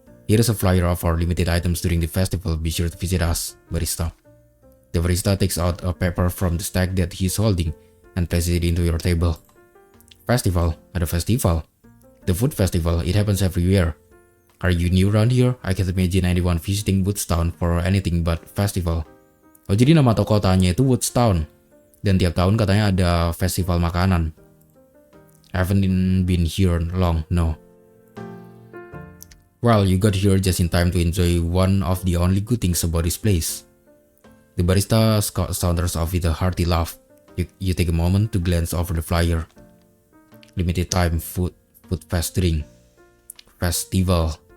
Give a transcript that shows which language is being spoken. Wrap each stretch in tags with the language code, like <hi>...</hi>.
<en>Here is a flyer of our limited items during the festival. Be sure to visit us, barista. The barista takes out a paper from the stack that he's holding and places it into your table. Festival?</en> <id>Ada festival?</id> <en>The food festival, it happens every year. Are you new around here? I can't imagine anyone visiting Woodstown for anything but festival.</en> <id>Oh, jadi nama toko kotanya itu Woodstown. Dan tiap tahun katanya ada festival makanan.</id> <en>I haven't been here long, no. Well, you got here just in time to enjoy one of the only good things about this place. The barista saunters off with a hearty laugh. You take a moment to glance over the flyer. Limited time food fest drink. Festival.</en>